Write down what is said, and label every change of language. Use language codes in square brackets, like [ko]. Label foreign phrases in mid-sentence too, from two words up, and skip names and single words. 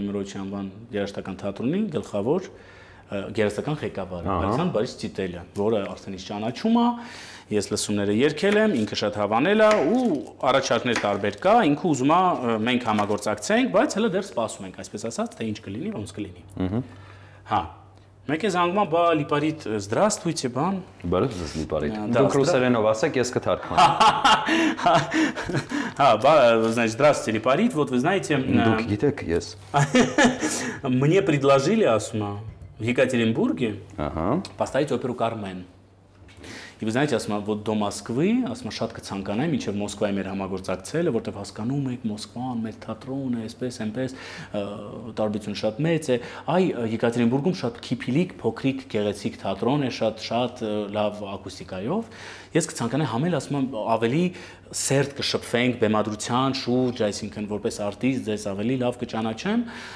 [hy] Նեմիրովիչի անվան երաժշտական թատրոնի գլխավոր գերեզական ղեկավարը Ալեքսանդր Բորիս Տիտելը, որը արդեն իսկ ճանաչում է, ես լսումները երգել եմ, ինքը շատ հավանել է ու առաջարկներ տարբեր կա, ինքը ուզում է մենք համագործակցենք, բայց հələ դեռ սպասում ենք, այսպես ասած, թե ինչ կլինի, ոնց կլինի։ Հա Մեկ է զանգում է, բա Լիպարիտ, здравствуйте, բան։ Բարև ձեզ Լիպարիտ։ Դուք ռուսերենով ասեք, ես կթարգմանեմ։ Հա, բա, [ru] значит, здравствуйте, Липарит, вот вы знаете… [hy] Դուք գիտեք, ես։ [ru] Мне предложили, [hy] ասում է, [ru] в Екатеринбурге [hy] Ահա։ [ru] поставить оперу «Кармен». И вы знаете, [hy] ասում է, [ru] вот до Москвы, [hy] ասում է, շատ կցանկանայի, մինչև Մոսկվայի մեր համագործակցելը, որտեղ հասկանում եք, Մոսկվան, մեր թատրոնը, այսպես, այնպես, տարբերությունը շատ մեծ է։ Այ Եկատերինբուրգում շատ քիփիլիկ, փոքրիկ, գեղեցիկ թատրոն է, շատ լավ ակուստիկայով։ Ես կցանկանայի համել, ասում եմ, ավելի սերտ կշփվենք բեմադրության շուրջ, այսինքն որպես արտիստ ձեզ ավելի լավ կճանաչեմ։